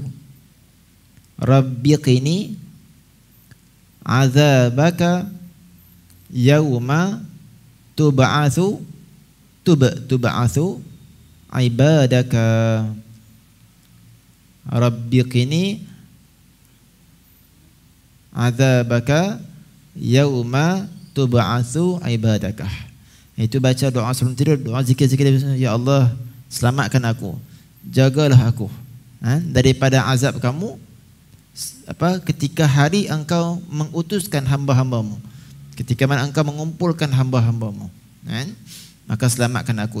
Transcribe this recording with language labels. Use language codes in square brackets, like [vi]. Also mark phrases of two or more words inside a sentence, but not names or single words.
[ar] رب قني عذابك يوم تبعث. تبعث عبادك. رب قني عذابك يوم تبعث عبادك. [ms] Itu baca doa sebelum tidur, doa zikir-zikir, [ar] يا الله, [ms] selamatkan aku, jagalah aku daripada azab kamu ketika hari engkau mengutuskan hamba-hambamu, ketika mana engkau mengumpulkan hamba-hambamu, maka selamatkan aku.